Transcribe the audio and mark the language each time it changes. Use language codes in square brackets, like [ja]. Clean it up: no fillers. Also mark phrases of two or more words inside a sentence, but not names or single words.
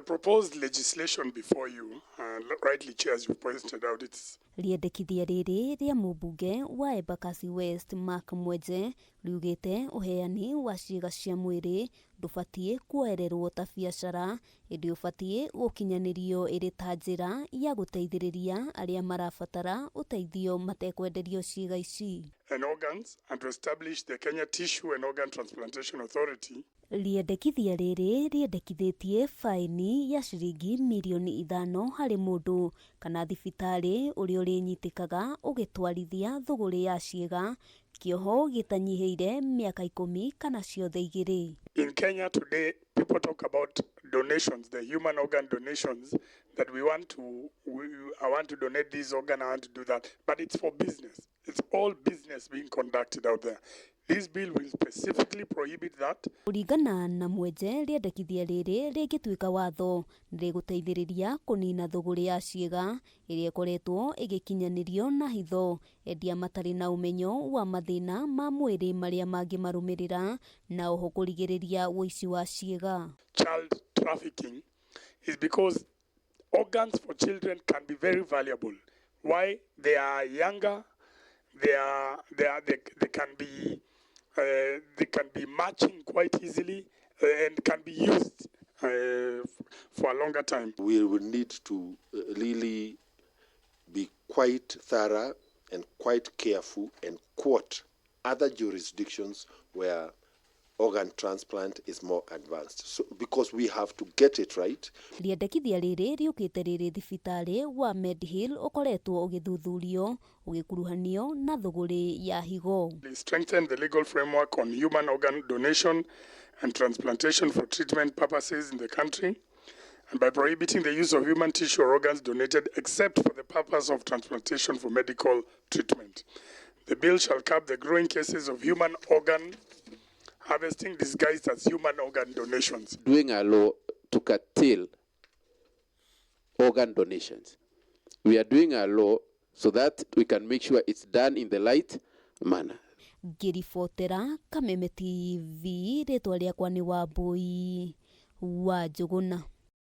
[en] proposed legislation before you, rightly, Chair, as you pointed out, it's [ki] Riendekithia riri ria MUMBUNGE wa EMBAKASI West Mark Mwenje riugite uheani wa ciiga cia mwiri ndubatie kuoererwo ta biacara indi ubatie gukinyanirio iri ta njira ya guteithiriria aria marabatara uteithio matekwenderio ciiga ici [en] and organs and to establish the Kenya Tissue and Organ Transplantation Authority. [ki] Riendekithia riri riendekithitie faini ya ciringi milioni 5 hari mundu kana thibitari uria urinyitikaga ugitwarithia thuguri ya ciiga kioho gitanyiheire miaka 10 kana ciothe igiri. [en] In Kenya today, people talk about donations, the human organ donations that I want to donate this organ, I want to do that, but it's for business. It's all business being conducted out there. This bill will specifically prohibit that. [ki] Kuringana na Mwenje, riendekithia riri rigituika watho riguteithiriria kunina thuguri ya ciiga iria ikoretwo igikinyanirio na hitho endia matari na umenyo wa mathina ma mwiri maria mangimarumirira na oho kurigiriria uici wa ciiga. [en] Child trafficking is because organs for children can be very valuable. Why? They are younger, they can be matching quite easily and can be used for a longer time. We will need to really be quite thorough and quite careful and quote other jurisdictions where organ transplant is more advanced. So, because we have to get it right. [ki] Riendekithia riri riukite riri thibitari wa Medhill ukoretwo ugithuthurio ugikuruhanio na thuguri ya higo. [en] They strengthen the legal framework on human organ donation and transplantation for treatment purposes in the country, and by prohibiting the use of human tissue or organs donated except for the purpose of transplantation for medical treatment. The bill shall curb the growing cases of human organ harvesting disguised as human organ donations. Doing a law to curtail organ donations. We are doing a law so that we can make sure it's done in the right manner. [ki] Ngiribotera Kameme TV ritwa riakwa ni Wambui wa Njuguna.